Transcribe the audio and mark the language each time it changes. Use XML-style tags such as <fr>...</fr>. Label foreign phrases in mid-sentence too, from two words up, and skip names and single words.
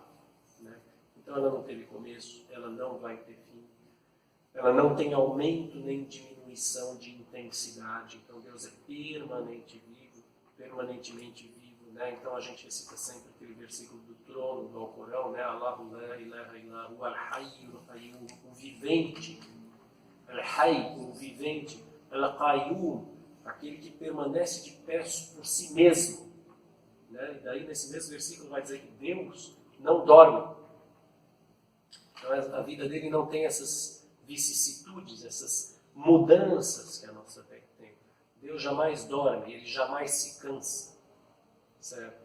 <pt>Né? Então ela não teve começo, ela não vai ter fim, ela não tem aumento nem diminuição de intensidade. Então Deus é permanentemente vivo, né? Então a gente recita sempre aquele versículo do trono do Alcorão, né?</pt> <ar>الله لا إله إلا هو الحي القيوم,</ar> <pt>o vivente, al-hayy, o vivente, al-qayyum, aquele que permanece de pé por si mesmo, né? E daí nesse mesmo versículo vai dizer que Deus não dorme. Então a vida dele não tem essas vicissitudes, essas mudanças que a nossa terra tem. Deus jamais dorme, ele jamais se cansa, certo?</pt>